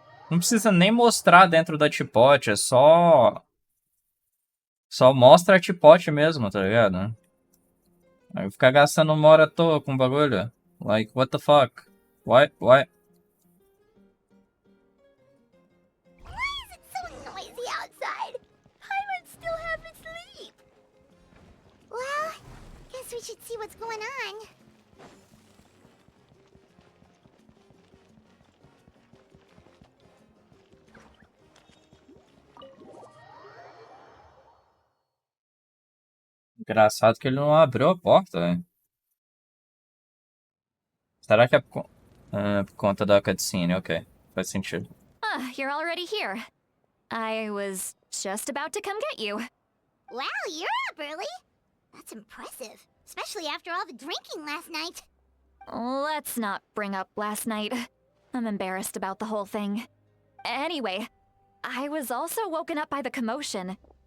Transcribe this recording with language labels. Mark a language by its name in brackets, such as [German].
[Portuguese] Não precisa nem mostrar dentro da teapot, é só mostra a teapot mesmo, tá ligado? Aí ficar gastando uma hora à toa com o bagulho. [English] Like, what the fuck? Why? Why is it so noisy outside? Paimon still haven't sleep. Well, guess we should see what's going on. [Portuguese] Engraçado que ele não abriu a porta, velho. Será que é por conta da cutscene? Ok, faz sentido. [English] Ah, you're already here. I was just about to come get you. Wow, you're up early. That's impressive, especially after all the drinking last night. Let's not bring up last night. I'm embarrassed about the whole thing. Anyway, I was also woken up by the commotion.